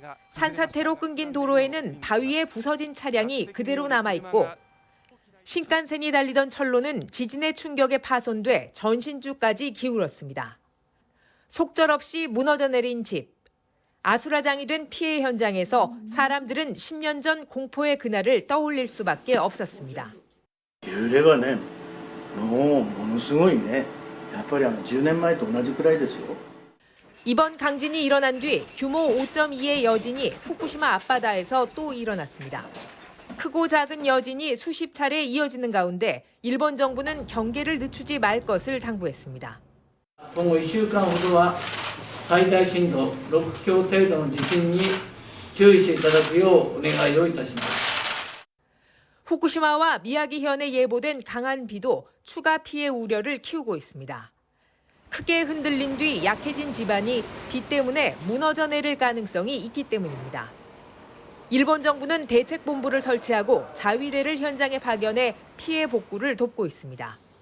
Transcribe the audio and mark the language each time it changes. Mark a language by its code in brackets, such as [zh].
[ko] 산사태로 끊긴 도로에는 바위에 부서진 차량이 그대로 남아있고 신칸센이 달리던 철로는 지진의 충격에 파손돼 전신주까지 기울었습니다. 속절없이 무너져 내린 집. 아수라장이 된 피해 현장에서 사람들은 10년 전 공포의 그날을 떠올릴 수밖에 없었습니다. [ja] 揺れがねもうものすごいねやっぱり10年前と同じくらいですよ. [ko] 이번 강진이 일어난 뒤 규모 5.2의 여진이 후쿠시마 앞바다에서 또 일어났습니다. 크고 작은 여진이 수십 차례 이어지는 가운데 일본 정부는 경계를 늦추지 말 것을 당부했습니다. [ja] 今後1週間ほどは最大震度6強程度の地震に注意していただくようお願いをいたします. [ko] 후쿠시마와 미야기현에 예보된 강한 비도 추가 피해 우려를 키우고 있습니다. 크게 흔들린 뒤 약해진 지반이 비 때문에 무너져 내릴 가능성이 있기 때문입니다. 일본 정부는 대책본부를 설치하고 자위대를 현장에 파견해 피해 복구를 돕고 있습니다.